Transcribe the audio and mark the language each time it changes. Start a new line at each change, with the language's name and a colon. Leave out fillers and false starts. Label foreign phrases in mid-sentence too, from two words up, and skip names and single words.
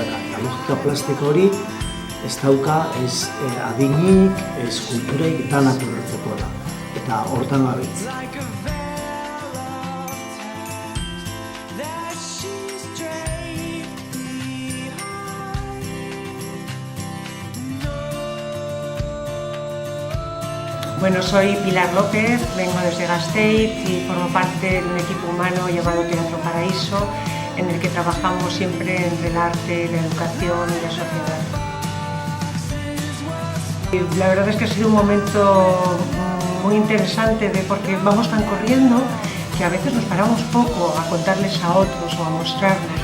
Basque: Eta logika plastiko hori ez dauka, ez adinik, ez kultureik, danak ulertzeko da. Eta hortan gabiltz.
Spanish: Bueno, soy Pilar López, vengo desde Gasteiz y formo parte de un equipo humano llamado Teatro Paraíso, en el que trabajamos siempre entre el arte, la educación y la sociedad. Y la verdad es que ha sido un momento muy interesante porque vamos tan corriendo que a veces nos paramos poco a contarles a otros o a mostrarnos.